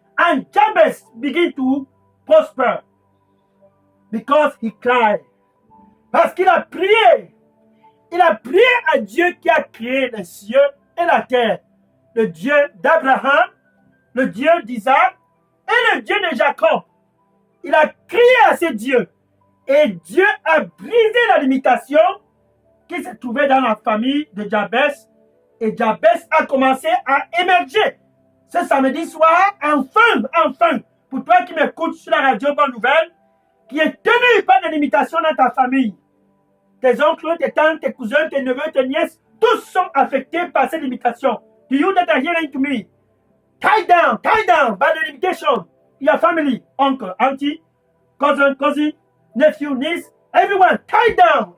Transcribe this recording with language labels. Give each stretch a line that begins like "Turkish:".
English: And Jabez began to prosper because he cried.
French: Parce qu'il a prié. Il a prié à Dieu qui a créé les cieux et la terre. Le Dieu d'Abraham, le Dieu d'Isaac et le Dieu de Jacob. Il a crié à ces dieux. Et Dieu a brisé la limitation qui se trouvait dans la famille de Jabez. Et Jabez a commencé à émerger. Ce samedi soir, enfin, pour toi qui m'écoutes sur la radio Bonne Nouvelle, qui est tenu par des limitations dans ta famille. Tes oncles, tes tantes, tes cousins, tes neveux, tes nièces, tous sont affectés par ces limitations.
English: Do you that are hearing to me? Tie down by the limitation. Your family, uncle, auntie, cousin, nephew, niece, everyone, tie down.